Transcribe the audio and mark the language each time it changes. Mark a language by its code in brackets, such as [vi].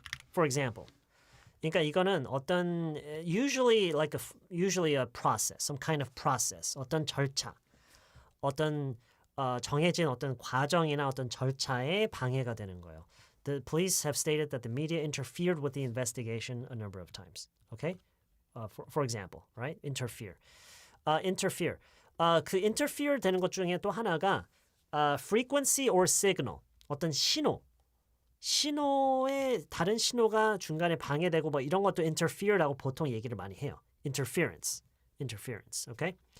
[en] For example, [ko] 그러니까 이거는 어떤 [en] usually a process, some kind of process, [ko] 어떤 절차, 어떤 정해진 어떤 과정이나 어떤 절차에 방해가 되는 거예요. [en] The police have stated that the media interfered with the investigation a number of times. Okay? For example, right? Interfere. Interfere. [ko] 그 interfere 되는 것 중에 또 하나가 [en] frequency or signal. [ko] 어떤 신호에 다른 신호가 중간에 방해되고 뭐 이런 것도 interfere라고 보통 얘기를 많이 해요. [en] Interference. Okay?